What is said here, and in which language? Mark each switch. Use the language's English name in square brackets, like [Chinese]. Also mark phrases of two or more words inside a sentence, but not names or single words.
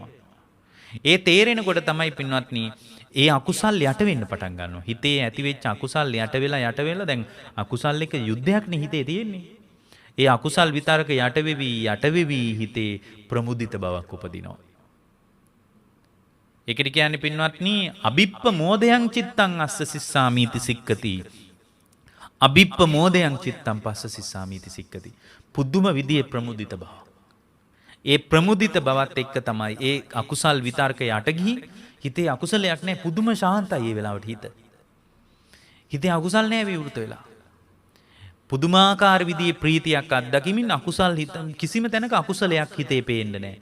[Sinhala] ඒ තේරෙනකොට තමයි පින්වත්නි ඒ අකුසල් යට වෙන්න පටන් ගන්නවා. හිතේ ඇති වෙච්ච අකුසල් යට වෙලා දැන් අකුසල් එක යුද්ධයක් නේ හිතේ තියෙන්නේ. ඒ අකුසල් විතරක යට වෙවි හිතේ ප්‍රමුදිත බවක් උපදිනවා. ඒකට කියන්නේ පින්වත්නි [Pali] අබිප්ප මෝදයන් චිත්තං අස්ස සිස්සාමීති සික්කති. අබිප්ප මෝදයන් චිත්තං පස්ස සිස්සාමීති සික්කති. [Sinhala] පුදුම විදියේ ප්‍රමුදිත බව. ඒ ප්‍රමුදිත බවත් එක්ක තමයි ඒ අකුසල් විතර්ක යට ගිහි හිතේ අකුසලයක් නැහැ පුදුම ශාන්තයි ඒ වෙලාවට හිත. හිතේ අකුසල් නැහැ විවෘත වෙලා. පුදුමාකාර විදිහේ ප්‍රීතියක් අත්දකිමින් අකුසල් හිත කිසිම තැනක අකුසලයක් හිතේ පේන්නේ නැහැ.